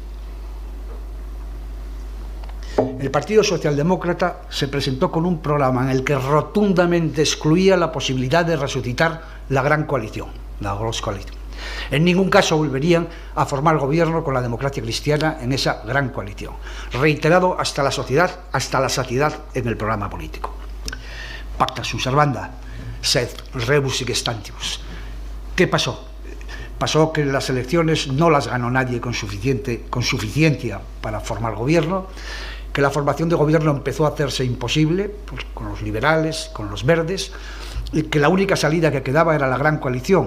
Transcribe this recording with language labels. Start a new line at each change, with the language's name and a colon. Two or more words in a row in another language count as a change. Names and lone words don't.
Spanish: El Partido Socialdemócrata se presentó con un programa en el que rotundamente excluía la posibilidad de resucitar la Gran Coalición, la Großkoalition. En ningún caso volverían a formar gobierno con la democracia cristiana en esa gran coalición, reiterado hasta la saciedad en el programa político.
Latin: Pacta sunt servanda, sed rebus sic stantibus.
Spanish: ¿Qué pasó? Pasó que las elecciones no las ganó nadie con suficiencia para formar gobierno, que la formación de gobierno empezó a hacerse imposible, pues, con los liberales, con los verdes, y que la única salida que quedaba era la gran coalición.